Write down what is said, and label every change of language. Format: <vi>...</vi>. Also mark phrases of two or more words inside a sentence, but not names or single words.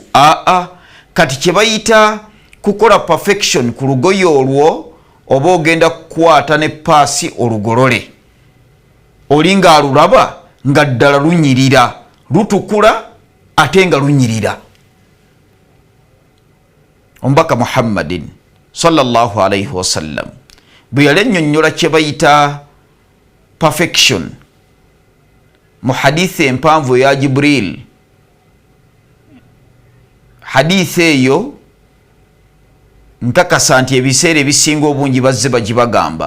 <lg>Kati kye bayita kukola perfection ku lugoye olwo oba ogenda kukwata ne paasi olugolole, oli ng'alulaba nga ddala lunyirira, lutukula ate nga lunyirira. Omubaka Muhammadin</lg> <ar>صلى الله عليه وسلم</ar> <lg>bwe yali annyonnyola kye bayita perfection mu hadithi empanvu eya Jibril, hadithi eyo nkakasa nti ebiseera ebisinga obungi bazze bagibagamba.</lg>